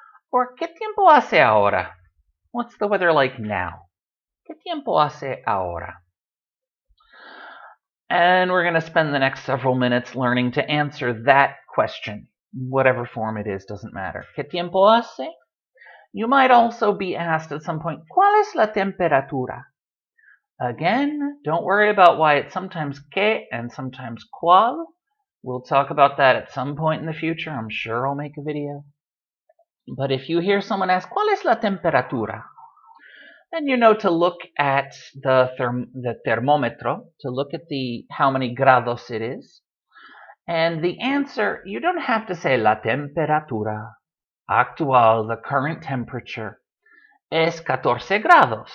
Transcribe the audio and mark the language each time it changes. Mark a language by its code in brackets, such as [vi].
[es] Or ¿Qué tiempo hace ahora? [en] What's the weather like now? [es] ¿Qué tiempo hace ahora? [en] And we're going to spend the next several minutes learning to answer that question. Whatever form it is, doesn't matter. [es] ¿Qué tiempo hace? [en] You might also be asked at some point, [es] ¿Cuál es la temperatura? [en] Again, don't worry about why it's sometimes ¿qué and sometimes ¿cuál? We'll talk about that at some point in the future. I'm sure I'll make a video. But if you hear someone ask, [es] ¿Cuál es la temperatura? [en] Then you know to look at the thermometro, to look at how many grados it is. And the answer, you don't have to say [es] la temperatura actual, [en] the current temperature, [es] es 14 grados.